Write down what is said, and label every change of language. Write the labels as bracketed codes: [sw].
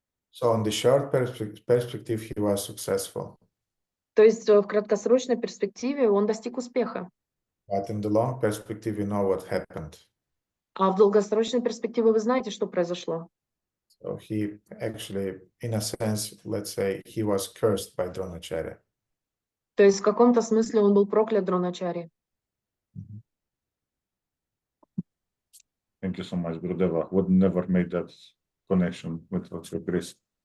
[en] So on the short perspective, he was successful. [ru] То есть в краткосрочной перспективе он достиг успеха. [en] But in the long perspective, you know what happened. [ru] А в долгосрочной перспективе вы знаете, что произошло. [en] So he actually, in a sense, let's say, he was cursed by Dronacharya. [ru] То есть в каком-то смысле он был проклят Дроначари. [en] Thank you so much, Gurudeva. Would never made that connection with what you Chris.